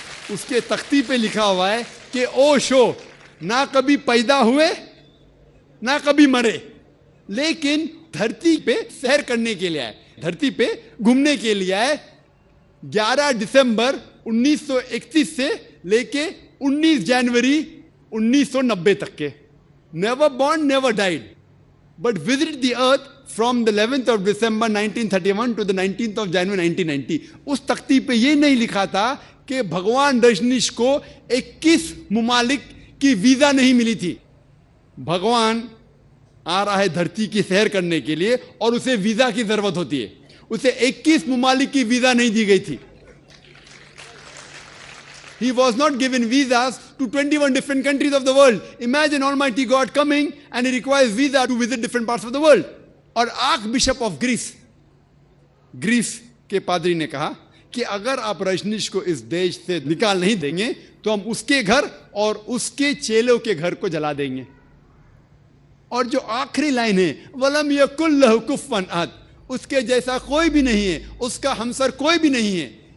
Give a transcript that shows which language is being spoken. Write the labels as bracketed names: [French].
[Urdu] اس کے تختی پہ لکھا ہوا ہے کہ اوشو نہ کبھی پیدا ہوئے نہ کبھی مرے, لیکن دھرتی پہ سیر کرنے کے لیے آئے, دھرتی پہ گھومنے کے لیے آئے. 11 دسمبر 1931 سے لے کے 19 جنوری 1990 تک کے. [English] Never born, never died, but visited the earth from the 11th of December 1931 to the 19th of January 1990. [Urdu] اس تختی پہ یہ نہیں لکھا تھا کہ بھگوان رجنیش کو 21 ممالک کی ویزا نہیں ملی تھی. بھگوان آ رہا ہے دھرتی کی سیر کرنے کے لیے اور اسے ویزا کی ضرورت ہوتی ہے. اسے 21 ممالک کی ویزا نہیں دی گئی تھی. [English] He was not given visas to 21 different countries of the world. Imagine Almighty God coming and he requires visa to visit different parts of the world. [Urdu] اور آرک بشپ آف گریس کے پادری نے کہا کہ اگر آپ رجنیش کو اس دیش سے نکال نہیں دیں گے تو ہم اس کے گھر اور اس کے چیلوں کے گھر کو جلا دیں گے. اور جو آخری لائن ہے [Arabic] وَلَمْ يَكُنْ لَهُ كُفُوًا أَحَدٌ, [Urdu] اس کے جیسا کوئی بھی نہیں ہے, اس کا ہمسر کوئی بھی نہیں ہے.